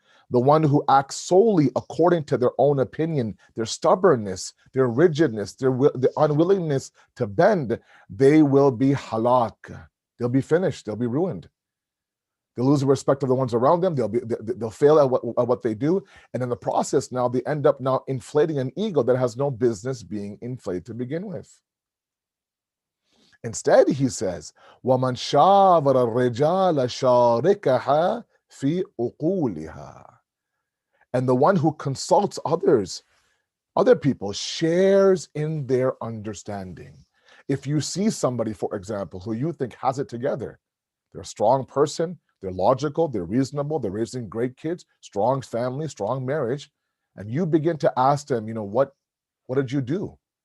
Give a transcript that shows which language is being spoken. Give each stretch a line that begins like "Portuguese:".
English: The one who acts solely according to their own opinion, their stubbornness, their rigidness, their unwillingness to bend, they will be halak. They'll be finished. They'll be ruined. They'll lose the respect of the ones around them. They'll fail at what they do, and in the process, now they end up now inflating an ego that has no business being inflated to begin with. Instead, he says,
Arabic: وَمَنْ شَاوَرَ الرِّجَالَ شَارِكَهَا فِي أُقُولِهَا.
English: And the one who consults others, other people, shares in their understanding. If you see somebody, for example, who you think has it together, they're a strong person, they're logical, they're reasonable, they're raising great kids, strong family, strong marriage, and you begin to ask them, what did you do?